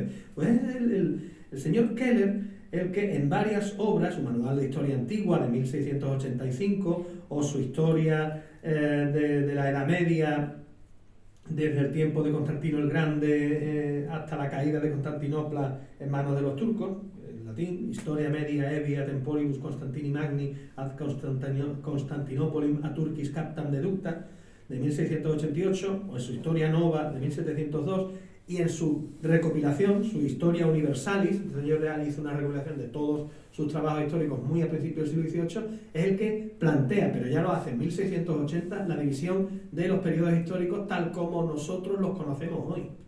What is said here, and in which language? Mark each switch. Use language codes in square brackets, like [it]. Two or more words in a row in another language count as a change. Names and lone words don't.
[es] Pues es el señor Keller el que en varias obras, su manual de historia antigua de 1685, o su historia de la Edad Media, desde el tiempo de Constantino el Grande hasta la caída de Constantinopla en manos de los turcos, en latín, Historia Media Evia Temporibus Constantini Magni ad Constantinopolim a Turquis Captam Deducta, de 1688, o en su Historia Nova de 1702, y en su recopilación, su Historia Universalis, el señor Real hizo una recopilación de todos sus trabajos históricos muy a principios del siglo XVIII, es el que plantea, pero ya lo hace en 1680, la división de los periodos históricos tal como nosotros los conocemos hoy.